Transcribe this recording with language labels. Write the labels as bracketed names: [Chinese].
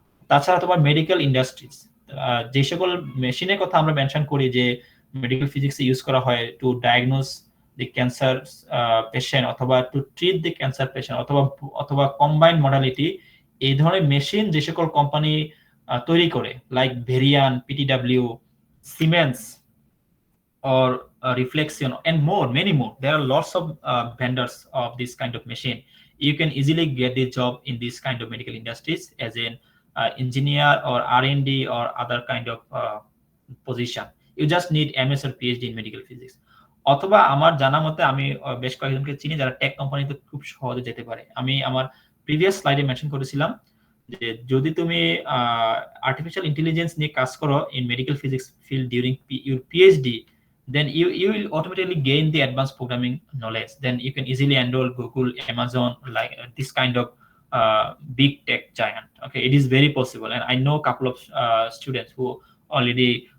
[Bangla] তাছাড়া তোমার medical industries, যে সকল মেশিনের কথা আমরা মেনশন করি যে মেডিকেল ফিজিক্সে ইউজ করা হয় টু ডায়াগনোস দি ক্যান্সার পেশেন্ট অথবা to treat the cancer patient, অথবা কম্বাইন্ড মডালিটি, এই ধরনের মেশিন যে সকল কোম্পানি তৈরি করে, like ভেরিয়ান, পিটিডব্লিউ, siemens, [English] or Reflexion, and many more. There are lots of vendors of this kind of machine. You can easily get the job in this kind of medical industries as an engineer or R&D or other kind of position. You just need MS or PhD in medical physics। [Bangla] অথবা আমার জানা মতে আমি বেশ কয়েকজনকে চিনি যারা take কোম্পানিতে খুব সহজে যেতে পারে। আমি আমার প্রিভিয়াস স্লাইডে মেনশন করেছিলাম যে যদি তুমি আর্টিফিশিয়াল ইন্টেলিজেন্স নিয়ে কাজ করো [English] in medical physics field during your PhD, then you will automatically gain the advanced programming knowledge. Then you can easily enroll Google, Amazon, like this kind of big tech giant. Okay, it is very possible, and I know a couple of students who already